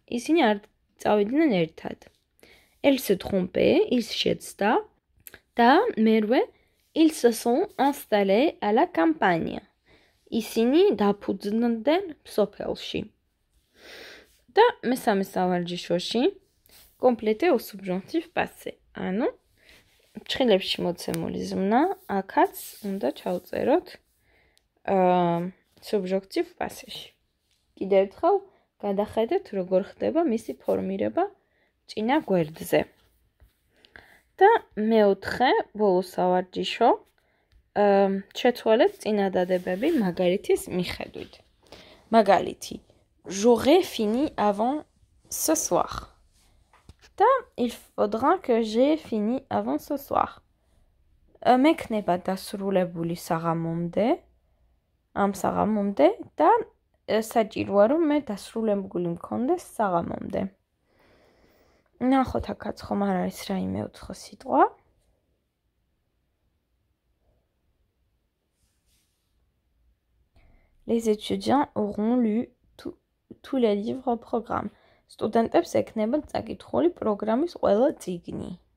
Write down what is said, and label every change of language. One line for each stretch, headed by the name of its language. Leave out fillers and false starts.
Georgian: ისინი არ წავიდნენ ერთად.
French: Elle se trompait, ils
Georgian: შეცდა და მერვე
French: ils se sont installés à la campagne.
Georgian: ისინი დაფუძნდნენ სოფელში. და მესამე სავარჯიშოში
French: compléter au subjonctif passé.
Georgian: ანუ ფრჩხილებში მოცემული ზმნა აქაც უნდა ჩავწეროთ subjonctif passé-ში. კიდევ ერთხელ გადახედეთ როგორ ხდება მისი ფორმირება წინა გვერდზე. და მეოთხე ბოლო სავარჯიშო შეცვალეთ წინადადებები მაგალითის მიხედვით.
French: მაგალითი J'aurais fini avant ce soir. და il faudra que j'ai fini avant ce soir.
Georgian: მექნება დასრულებული საღამომდე, ამ საღამომდე და საჭიროა რომ მე დასრულებული მქონდეს საღამომდე. ნახოთ აქაც ხომ არ არის რაიმე უცხო სიტყვა.
French: Les étudiants auront lu tous les livres au programme.
Georgian: სტუდენტებს ექნებათ წაკითხული პროგრამის ყველა წიგნი.